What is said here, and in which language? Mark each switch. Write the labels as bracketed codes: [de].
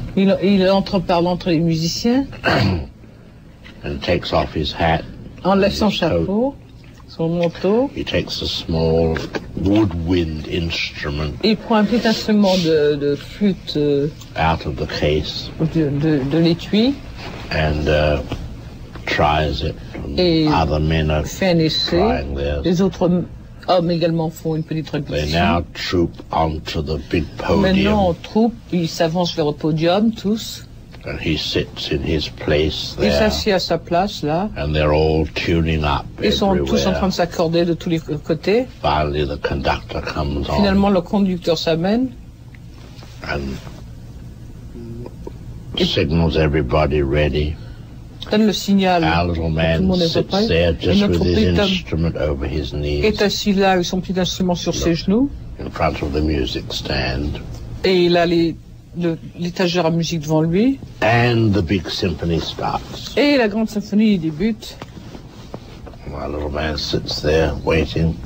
[fr] Il entre par l'entrée des musiciens, [en] and takes off his hat. [fr] enlève son [en] his coat. [fr] chapeau, son manteau, [en] He takes a small woodwind instrument [fr] et il prend un petit instrument de flûte [en] out of the case [fr] de l'étui, [en] and tries it. And [fr] Et [en] other men are [fr] fait un essai. [en] trying theirs. [fr] Les autres hommes également font une petite [en] They [fr] répétition. [en] now troop onto the big [fr] Maintenant, en [en] podium, [fr] troupe, ils s'avancent vers le podium, tous. [en] and he sits in his place [fr] Il [en] there, [fr] s'assied à sa place, là. [en] and they're all tuning up [fr] Ils sont tous en train [en] everywhere. [fr] de s'accorder de tous les côtés. [en] Finally, the conductor comes on [fr] Finalement, le conducteur s'amène [en] and signals everybody ready. [fr] donne le signal. [en] Our little [fr] Tout le [en] man [fr] monde est [en] sits [fr] prêt. [en] there [fr] Et [en] just [fr] notre [en] with his [fr] petit homme [en] instrument over his knees [fr] est assis là avec son petit instrument sur ses genoux. [en] in front of the music stand. [fr] Et il a l'étagère à musique devant lui. [en] And the big symphony starts. [fr] Et la grande symphonie débute. [en] My little man sits there waiting,